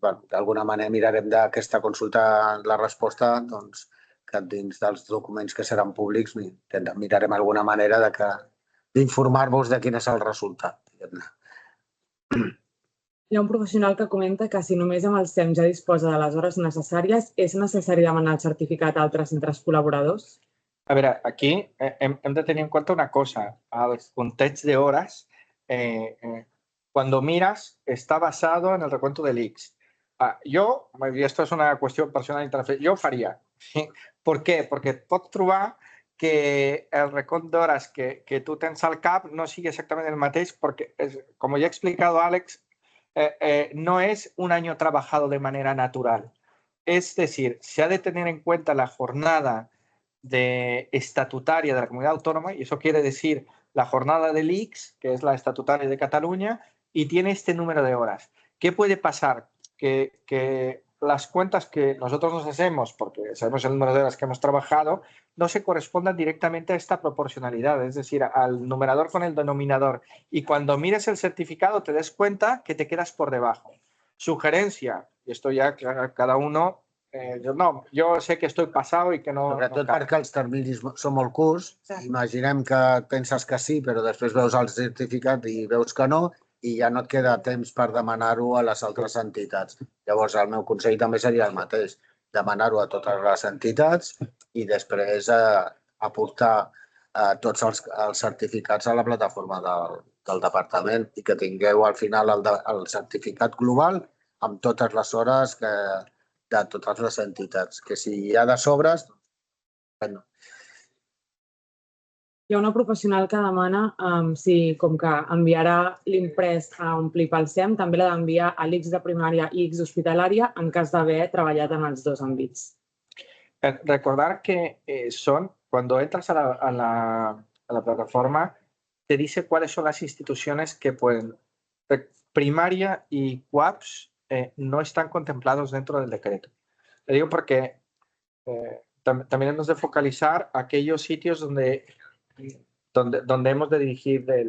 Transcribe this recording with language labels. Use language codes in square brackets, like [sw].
[ca] D'alguna manera mirarem d'aquesta consulta la resposta, que dins dels documents que seran públics mirarem alguna manera d'informar-vos de quin és el resultat. Hi ha un professional que comenta que si només amb el SEM ja disposa de les hores necessàries, és necessari demanar el certificat a altres centres col·laboradors? [es] A ver, aquí hem de tener en cuenta una cosa. El context de horas, cuando miras, está basado en el recuento del ICS. Yo, y esto es una cuestión personal, [ca] yo faria. Per què? Perquè et pots trobar que el recompte d'hores que tu tens al cap no sigui exactament el mateix perquè, [es] como ya ha explicado Alex, no es un año trabajado de manera natural. Es decir, se ha de tener en cuenta la jornada estatutaria de la comunidad autónoma, y eso quiere decir la jornada del ICS, que es la estatutaria de Cataluña, y tiene este número de horas. ¿Qué puede pasar? Que las cuentas que nosotros nos hacemos, porque sabemos el número de horas que hemos trabajado, no se correspondan directamente a esta proporcionalidad, es decir, al numerador con el denominador. Y cuando mires el certificado te des cuenta que te quedas por debajo. Sugerencia, y esto ya cada uno... [ca] jo sé [es] que estoy pasado i que no... [ca] Sobretot perquè els terminis són molt curts. Imaginem que penses que sí, però després veus el certificat i veus que no, i ja no et queda temps per demanar-ho a les altres entitats. Llavors, el meu consell també seria el mateix, demanar-ho a totes les entitats i després aportar tots els certificats a la plataforma del departament i que tingueu al final el certificat global amb totes les hores de totes les entitats, que si hi ha de sobres, bueno. Hi ha una professional que demana si, com que enviarà l'imprès a omplir pel SEM, també l'ha d'enviar a l'ICS de primària i ICS hospitalària en cas d'haver treballat en els dos àmbits. [es] Recordar que cuando entras a la plataforma, te dice cuáles son las instituciones que pueden. Primaria y CUAPS no están contemplados dentro del decreto. Le digo porque también hemos de focalizar aquellos sitios donde hemos de dirigir